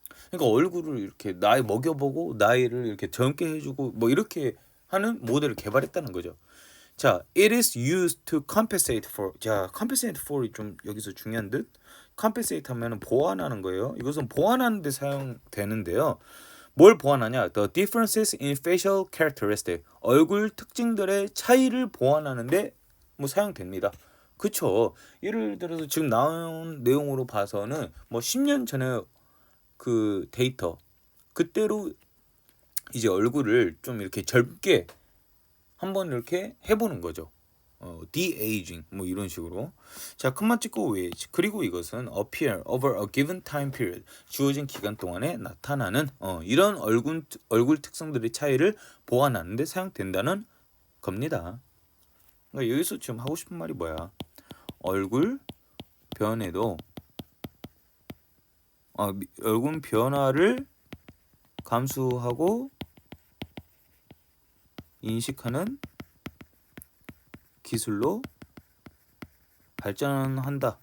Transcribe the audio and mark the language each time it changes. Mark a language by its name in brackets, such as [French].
[Korean] 그러니까 얼굴을 이렇게 나이 먹여보고 나이를 이렇게 젊게 해주고 뭐 이렇게 하는 모델을 개발했다는 거죠. [English] 자, it is used to compensate for. 자, compensate for이 좀 [Korean] 여기서 중요한 듯. compensate 하면은 보완하는 거예요. 이것은 보완하는 데 사용되는데요. 뭘 보완하냐? [English] The differences in facial characteristic. [Korean] 얼굴 특징들의 차이를 보완하는데 뭐 사용됩니다. 그쵸? 예를 들어서 지금 나온 내용으로 봐서는 뭐 10년 전에 그 데이터 그때로 이제 얼굴을 좀 이렇게 젊게 한번 이렇게 해보는 거죠. de-aging 뭐 이런 식으로. 자, 큰맛 찍고 which. 그리고 이것은 [English] appear over a given time period. [Korean] 주어진 기간 동안에 나타나는 이런 얼굴 특성들의 차이를 보완하는 데 사용된다는 겁니다. 그러니까 여기서 지금 하고 싶은 말이 뭐야? 얼굴 변에도 얼굴 변화를 감수하고 인식하는 기술로 발전한다.